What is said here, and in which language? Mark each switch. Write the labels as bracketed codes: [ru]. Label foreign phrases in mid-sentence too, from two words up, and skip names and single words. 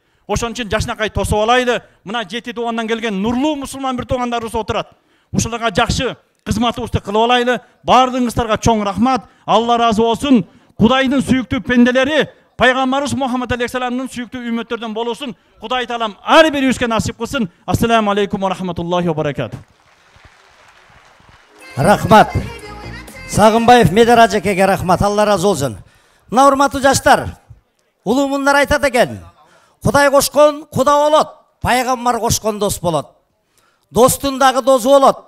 [ky] Ошон үчүн жашнакай тосуп алайлы. Мына жети туугандан келген нурлуу мусулман бир туугандарыбыз отурат. Ушуларга жакшы кызматыбызды кылып алайлы. Бардыгыңыздарга чоң рахмат. Алла разы болсын. Кудайдын сүйүктүү пенделери Пайгамбарыбыз Мухаммад алейхиссаламдын сүйүктүү үммөттөрдөн болусын. Кудай таалам ар бирибизге насип кылсын. [ar] السلام عليكم ورحمة الله وبركاته. [ky] Рахмат. Сагынбаев Медер ажекеге рахмат. Алла разы болсын. Мына урматтуу жаштар, улуумундар айтат экен. Кудай кошкон куда болот, пайгамбар кошкон дос болот. Достун дагы досу болот.